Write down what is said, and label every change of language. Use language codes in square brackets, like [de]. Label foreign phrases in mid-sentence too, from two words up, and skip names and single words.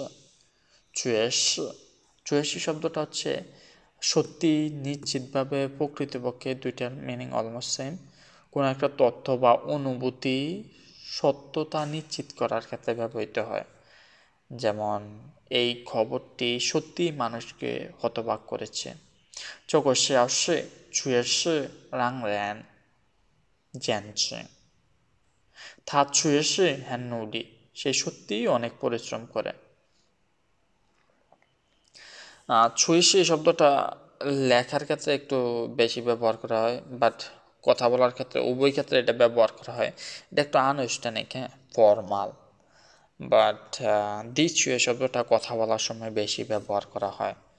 [bn] চুয়েশি চুয়েশি শব্দটা হচ্ছে সত্যি, নিশ্চিতভাবে, প্রকৃতপক্ষে। [en] দুইটার meaning almost same. [bn] কোনো একটা তথ্য বা অনুভূতি সত্যতা নিশ্চিত করার ক্ষেত্রে ব্যবহৃত হয়। যেমন এই খবরটি সত্যি মানুষকে হতবাক করেছে। [zh] 这个消息确实让人震惊。他确实很努力。 [bn] সে সত্যিই অনেক পরিশ্রম করে। ছুঁইশি শব্দটা লেখার ক্ষেত্রে একটু বেশি ব্যবহার করা হয়, বাট কথা বলার ক্ষেত্রে উভয় ক্ষেত্রে এটা ব্যবহার করা হয়। এটা একটু আনুষ্ঠানিক, ফর্মাল। বাট দিছুয়ে শব্দটা কথা বলার সময় বেশি ব্যবহার করা হয়।